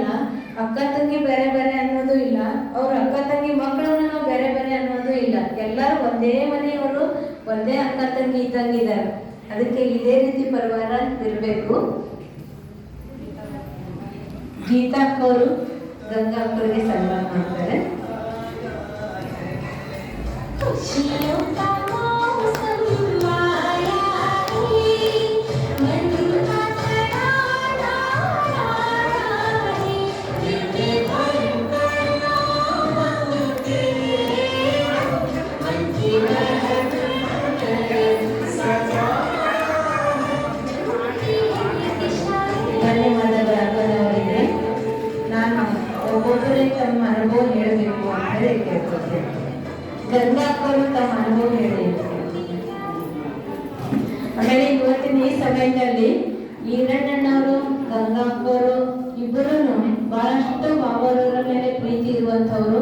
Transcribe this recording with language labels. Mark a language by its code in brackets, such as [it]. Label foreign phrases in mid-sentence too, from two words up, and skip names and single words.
[kn] ಅಕ್ಕ ತಂಗಿ ಬೇರೆ ಬೇರೆ ಅನ್ನೋದು ಇಲ್ಲ, ಅವ್ರ ಅಕ್ಕ ತಂಗಿ ಮಕ್ಕಳನ್ನ ನಾವು ಬೇರೆ ಬೇರೆ ಅನ್ನೋದು ಇಲ್ಲ. ಎಲ್ಲರೂ ಒಂದೇ ಮನೆಯವರು, ಒಂದೇ ಅಕ್ಕ ತಂಗಿ ಇದ್ದಂಗಿದ್ದಾರೆ. ಅದಕ್ಕೆ ಇದೇ ರೀತಿ ಪರಿವಾರ ಇರಬೇಕು. ಗೀತಾ ಅಕ್ಕವರು ಗಂಗಾ ಅಕ್ಕವರಿಗೆ ಸನ್ಮಾನ ಮಾಡ್ತಾರೆ. [hi] खुशियों का मौसम आया है, मन का तराना आया है, दिल भर करना मांगते हैं, मन की महक करे सजा [kn] ಧನ್ಯವಾದಗಳವರಿಗೆ. ನಾನು ಒಬ್ಬೊಬ್ಬರೇ ತಮ್ಮ ಅನುಭವ ಹೇಳಬೇಕು ಅಂತ ಕೇಳ್ಕೊಳ್ತೇನೆ. ಗಂಗಾ ಅಕ್ಕವರು ತಮ್ಮ ಅನುಭವ ಹೇಳಿ. ಆಮೇಲೆ ಇವತ್ತಿನ ಈ ಸಮಯದಲ್ಲಿ ಈರಣ್ಣನವರು, ಗಂಗಾ ಅಕ್ಕವರು ಇಬ್ಬರೂ ಬಹಳಷ್ಟು ಬಾಬಾರವರ ಮೇಲೆ ಪ್ರೀತಿ ಇರುವಂತವ್ರು.